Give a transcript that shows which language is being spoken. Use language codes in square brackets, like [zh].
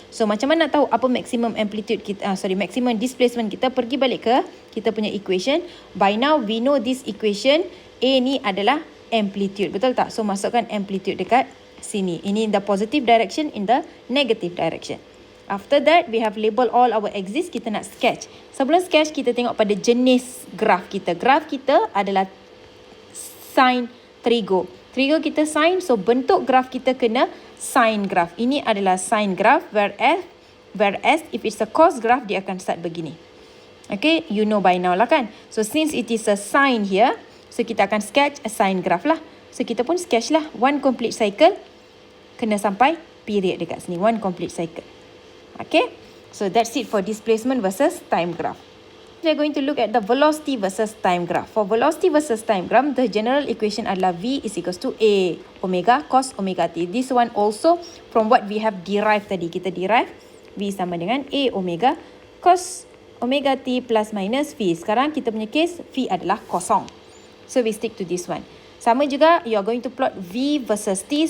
[ms] So macam mana nak tahu apa maximum amplitude kita, maximum displacement kita, pergi balik ke kita punya equation. By now we know this equation, A ni adalah amplitude, betul tak? So masukkan amplitude dekat sini. [en] Ini in the positive direction, in the negative direction. After that, we have label all our axis. [ms] Kita nak sketch. Sebelum sketch, kita tengok pada jenis graph kita. Graph kita adalah sine trigo. Trigo kita sine, so bentuk graph kita kena sine graph. [en] Ini adalah sine graph, whereas if it's a cos graph, dia akan start begini. Okay, you know by now lah kan. So since it is a sine here, so kita akan sketch a sine graph lah. So kita pun sketch lah. One complete cycle, kena sampai period dekat sini. One complete cycle. Okay, so that's it for displacement versus time graph. We are going to look at the velocity versus time graph. For velocity versus time graph, the general equation adalah V is equals to A omega cos omega t. This one also from what we have derived tadi. [ms] Kita derive V sama dengan A omega cos omega t plus minus V. Sekarang kita punya case, V adalah kosong. [en] So we stick to this one. Sama juga, you are going to plot V versus T.